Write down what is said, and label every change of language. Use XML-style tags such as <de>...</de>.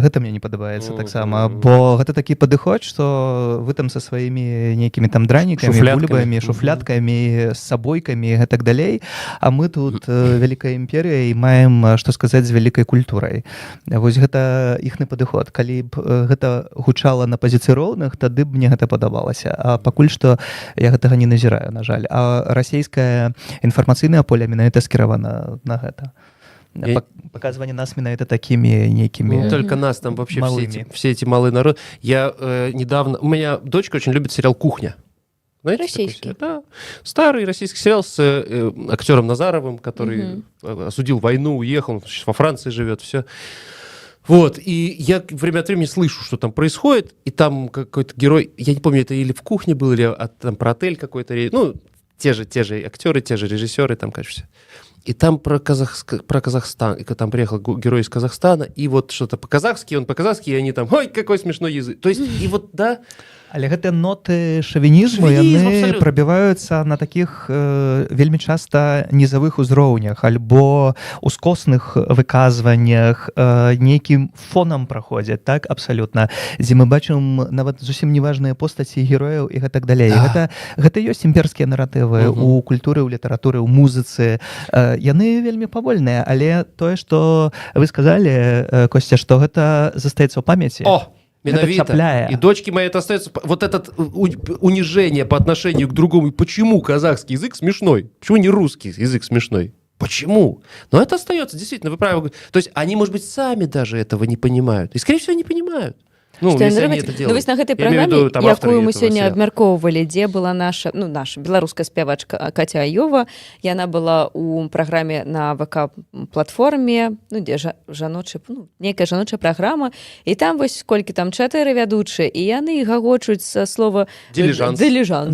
<be>Гэта мне не падабаецца таксама, бо гэта такі падыход, што вы там са сваімі нейкімі там дранікамі, бульбамі, шуфляткамі, з сабойкамі і гэтак далей, а мы тут вялікая імперія і маем, што сказаць, з вялікай культурай. Вось гэта іхны падыход. Калі б гэта гучала на пазіцыі роўных, тады б мне гэта падабалася. А пакуль што я гэтага не назіраю, на жаль. А расійская інфармацыйнае поле менавіта скіравана на гэта.</be> <ru>Показывание нас менавіта такими некими ну, только нас там вообще все эти малые народы. Я недавно... У меня дочка очень любит сериал «Кухня». Знаете, российский. Да. Старый российский сериал с актером Назаровым, который осудил войну, уехал, сейчас во Франции живет, все. Вот, и я время от времени слышу, что там происходит, и там какой-то герой, я не помню, это или в «Кухне» был, или там про отель какой-то, ну, те же актеры, те же режиссеры, там, конечно, все. И там про Казахстан, и там приехал герой из Казахстана, и вот что-то по-казахски, он по-казахски, и они там, ой, какой смешной язык. То есть, и вот, да...</ru> <be>Але гэтыя ноты шавінізму, яны прабіваюцца на такіх вельмі часта нізавых узроўнях альбо ускосных выказваннях, нейкім фонам праходзяць, так, абсалютна, дзе мы бачым нават зусім неважныя постаці герояў і гэтак далей. Гэта ёсць імперскія наратывы у культуры, у літаратуры, у музыцы. Яны вельмі павольныя, але тое, што вы сказалі, Костя, што гэта застаецца ў памяці. Менавіта.</be> <ru>И дочки мои это остается. Вот это унижение по отношению к другому. Почему казахский язык смешной? Почему не русский язык смешной? Почему? Но это остается, действительно, вы правы. То есть они, может быть, сами даже этого не понимают. И, скорее всего, не понимают. Ну, если они это делают.</ru> <be>Ну, вось на гэтай праграме, якую мы сёння абмяркоўвалі, дзе была наша беларуская спявачка Катя Аёва, яна была у праграме на ВК-платформе, ну, дзе жаночая, нейкая жаночая праграма, і там вось колькі там 4 вядучыя, і яны гагочуць са слова «дилижанс».</be>